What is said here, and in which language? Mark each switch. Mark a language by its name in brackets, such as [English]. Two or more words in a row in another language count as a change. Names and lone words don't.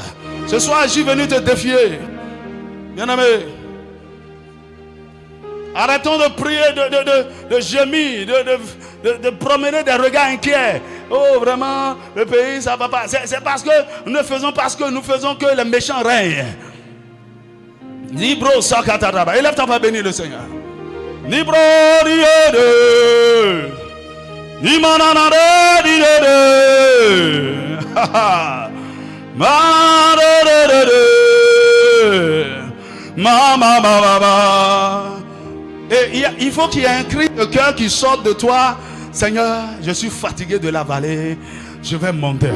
[French] Ce soir, je suis venu te défier. Bien-aimé, arrêtons de prier, de gémir, de promener des regards inquiets. Oh, vraiment, le pays, ça va pas. C'est parce que nous ne faisons pas ce que nous faisons que les méchants règnent. Libro sakataraba. Élève ta voix, bénis le Seigneur. Libro diede. Imananare diede. Ma. Et il faut qu'il y ait un cri de cœur qui sorte de toi. Seigneur, je suis fatigué de la vallée. Je vais monter.